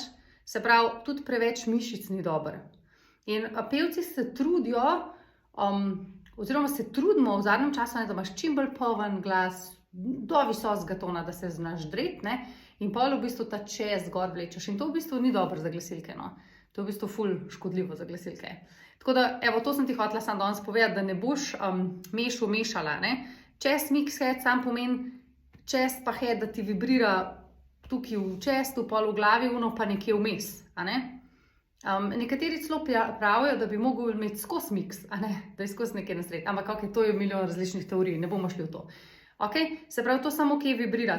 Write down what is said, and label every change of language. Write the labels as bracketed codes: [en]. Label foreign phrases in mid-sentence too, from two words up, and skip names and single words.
[sl] Se pravi, tudi preveč mišic ni dobro. In pevci se trudijo, oziroma se trudimo v zadnjem času, ne, da imaš čim bolj poln glas, do visokega tona, da se znaš dreti, ne? In pol v bistvu ta chest gor vlečeš. In to v bistvu ni dobro za glasilke, no. To je v bistvu ful škodljivo za glasilke. Tako da, evo, to sem ti hotela samo danes povedati, da ne boš mešala, ne. [en] Chest, mix, head [sl] sam pomeni chest pa head, da ti vibrira tukaj v chestu, pol v glavi, uno pa nekje vmes, a ne. Nekateri celo pravijo, da bi mogel imeti skozi mix, a ne, da je skozi nekje na sredi. Ampak ok, to je milijon različnih teorij, ne bomo šli v to. Ok, se pravi, to samo kje vibrira.